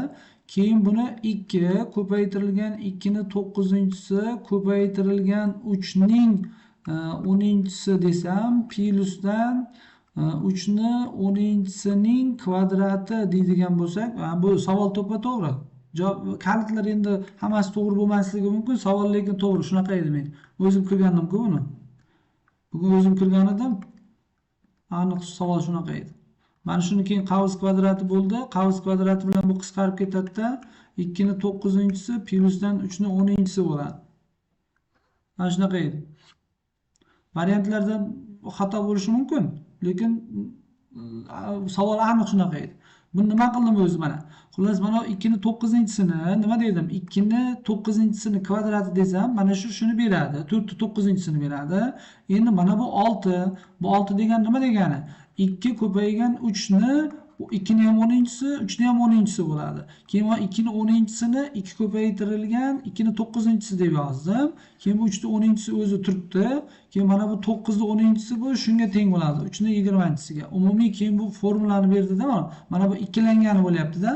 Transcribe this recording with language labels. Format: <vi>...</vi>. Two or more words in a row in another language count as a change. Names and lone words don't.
<uz>Keyin buni 2 ko'paytirilgan 2ni 9-si ko'paytirilgan 3ning 10-si desam, plyusdan 3ni 10-sining kvadrati deydigan bo'lsak, bu savol to'ppa-to'g'ri. Kalitlar endi hammasi to'g'ri bo'lmasligi mumkin, savol lekin to'g'ri. Shunaqa edi men. O'zim kirgandim-ku buni. Bugun o'zim kirgan edim. Aniq savol shunaqa edi. Mana shuni keyin qavs kvadrati bo'ldi. Qavs kvadrati bilan bu qisqarib ketadi-da, 2ni 9-si plyusdan 3ni 10-si bo'ladi. Mana shunaqa edi. Variantlarda xato bo'lishi mumkin, lekin savol aniq shunaqa edi. Buni nima qildim o'zi mana? Xullas mana 2ni 9-sini nima dedim? 2ni 9-sini kvadrati desam, mana shuni beradi. 4ni 9-sini beradi. Endi mana bu 6. Bu 6 degani nima degani? 2 ko'paygan 3ni 2ni ham 10-si, 3ni ham 10-si bo'ladi. Keyin mana 2ni 10-sini 2 ko'paytirilgan 2ni 9-si deb yozdim. Keyin bu 3ni 10-si o'zi turibdi. Keyin mana bu 9ni 10-si bu shunga teng bo'ladi. 3ni 20-siga. Umumiy keyin bu formulani berdida mana bu ikkilangani bo'lyapti-da.</uz>